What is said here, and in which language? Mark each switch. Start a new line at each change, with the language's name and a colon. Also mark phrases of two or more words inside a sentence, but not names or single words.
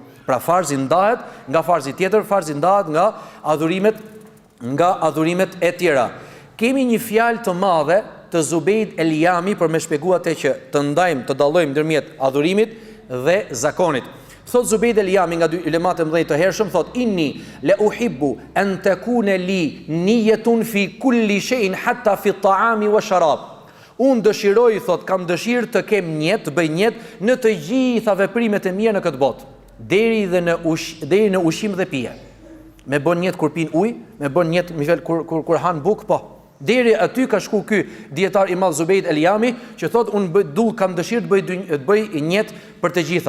Albanian: Pra farzi ndahet nga farzi tjetër, farzi ndahet nga adhurimet e tjera. Kemi një fjalë të madhe të Zubejd el-Jami për me shpjeguar atë që të ndajmë, të dallojmë ndërmjet adhurimit dhe zakonit. Thot Zubejd el-Jami nga dy ulemat e mëdhenj të hershëm, thot
Arabic: إني لأحب أن تكون لي نية في كل شيء حتى في الطعام والشراب.
Albanian: Unë dëshiroj, thot, kam dëshirë të kem njet, të bëj njet në të gjitha veprimet e mia në këtë botë, deri në ushqim dhe pije. Me bën njet kur pin ujë, me bën njet kur han buk, po. Deri aty ka shku ky dietar i madh Zubejd el-Jami, që thot unë kam dëshirë të bëj njet për të gjitha.